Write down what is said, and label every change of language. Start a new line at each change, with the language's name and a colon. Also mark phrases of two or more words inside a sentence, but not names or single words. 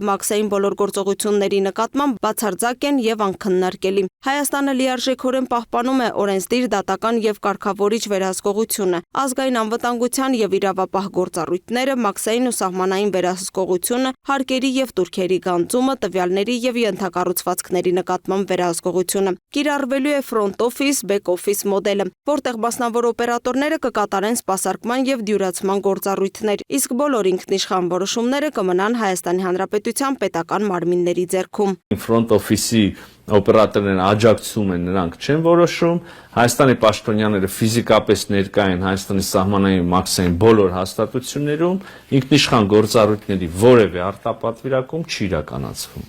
Armenian: մաքսային բոլոր գործողությունների նկատմամբ բացարձակ են եւ անքննարկելի։ Հայաստանը լիարժեքորեն պահպանում է օրենսդիր դատական եւ կարգավորիչ վերահսկողությունը, ազգային անվտանգության եւ իրավապահ գործառույթները, մաքսային ու սահմանային վերահսկողությունը, հարկերի եւ տուրքերի գանձումը, տվյալների եւ ենթակառուցվածքների նկատմամբ վերահսկողությունը։ Կիրառվելու է
English: front office, back office
Armenian: մոդելը, որտեղ մասնավոր օպերատորները կկատարեն սպասարկման եւ դյուրացման գործառույթներ, իսկ բոլոր ինքնիշխան որոշումները կմնան Հայաստանի Հանրապետության պետական մարմինների ձեռքում։
English: Front office-ի
Armenian: օպերատորներն աջակցում են, նրանք չեն որոշում, Հայաստանի պաշտոնյաները ֆիզիկապես ներկա են Հայաստանի սահմանային մաքսային բոլոր հաստատություններում, ինքնիշխան գործառույթների որևէ արտապատվիրակում չի իրականացվում։